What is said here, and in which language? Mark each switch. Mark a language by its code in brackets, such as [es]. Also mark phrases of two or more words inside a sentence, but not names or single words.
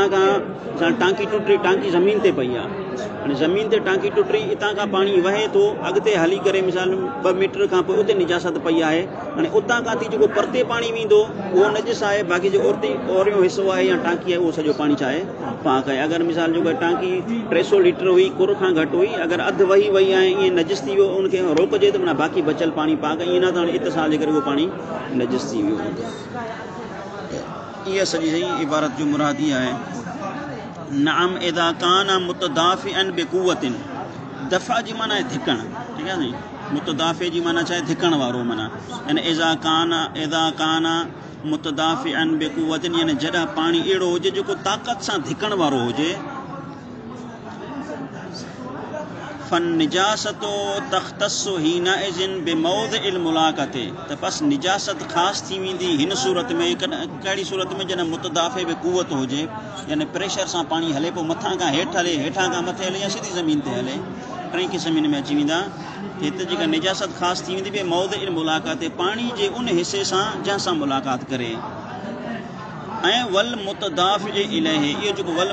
[sd] खां मिसाल टांकी टुटी टांकी ज़मीन ते पई आहे हाणे ज़मीन ते टांकी टुटी हितां खां पाणी वहे थो अॻिते हली करे मिसाल 2 मीटर खां पोइ उते निजासत पई आहे हाणे उतां खां थी जेको परते पाणी वेंदो उहो नजिस आहे बाक़ी जेको ओरियो हिसो आहे या टांकी आहे उहो सॼो पाणी छा आहे पाक आहे अगरि मिसाल जेको टांकी 300 लीटर हुई कुर खां घटि हुई अगरि अधु वही वई आहे ईअं नजिस थी वियो उनखे रोकजे त माना बाक़ी बचियल पाणी पाक ईअं न त हाणे इतिसाल जे करे उहो पाणी नजिस थी वियो इहा सॼी सही इबारत जो मुराद इहा आहे नाम [ar] إذا كان متدافعا بقوة [sd] दफ़ा जी माना आहे धिकण ठीकु आहे नी मुतदाफ़े जी माना छा आहे धिकण वारो माना यानी [ar] إذا كان متدافعا بقوة [sd] यानी जॾहिं पाणी अहिड़ो हुजे जेको ताक़त सां धिकण वारो हुजे [ar] فالنجاسة تختص حينئذ بموضع ال [sd] मुलाक़ते त बस निजासत ख़ासि थी वेंदी हिन सूरत में कहिड़ी सूरत में जॾहिं मुतदाफ़े बि क़ुवत हुजे यानी प्रेशर सां पाणी हले पोइ मथां खां हेठि हले हेठां खां मथे हले या सिधी ज़मीन ते हले 3 क़िस्म में अची वेंदा हिते जेका निजासत ख़ासि थी वेंदी [ar] بموضع الملاقاة [sd] पाणी जे उन हिसे सां जंहिंसां मुलाक़ात करे ऐं [ar] والمتدافع إليه [sd] इहो जेको वल